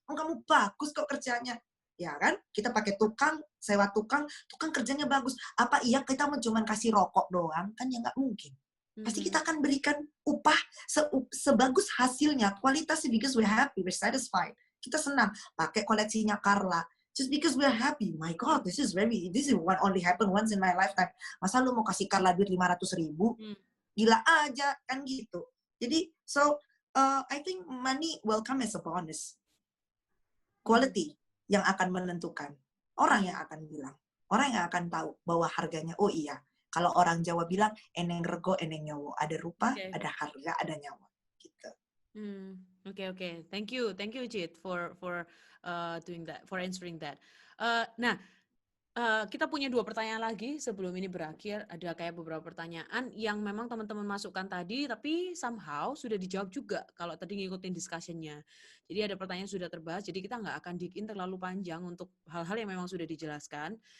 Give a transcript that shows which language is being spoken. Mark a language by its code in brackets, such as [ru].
[id] Kamu bagus kok kerjanya. Ya kan? Kita pakai tukang, sewa tukang kerjanya bagus. Apa iya kita cuma kasih rokok doang? Kan ya nggak mungkin. Pasti kita akan berikan upah sebagus hasilnya. Kualitasnya, [en] because we're happy, we're satisfied. [id] Kita senang. Pakai koleksinya Carla. [en] Just because we're happy, my God, this is what only happen once in my lifetime. [id] Masa lu mau kasih Carla duit 500.000? Gila aja, kan gitu. [en] Jadi, so I think money will come as a bonus. [id] Quality yang akan menentukan. Orang yang akan bilang. Orang yang akan tahu bahwa harganya, oh iya. Kalau orang Jawa bilang, [jv] eneng rego, eneng nyawa. [id] Ada rupa, ada harga, ada nyawa. Gitu. [en] Okay. Thank you, Cid, for doing that, for answering that. [id] Kita punya 2 pertanyaan lagi sebelum ini berakhir. Ada kayak beberapa pertanyaan yang memang teman-teman masukkan tadi, tapi somehow sudah dijawab juga kalau tadi ngikutin discussion-nya. Jadi ada pertanyaan sudah terbahas, jadi kita nggak akan [en] dig in [id] terlalu panjang untuk hal-hal yang memang sudah dijelaskan.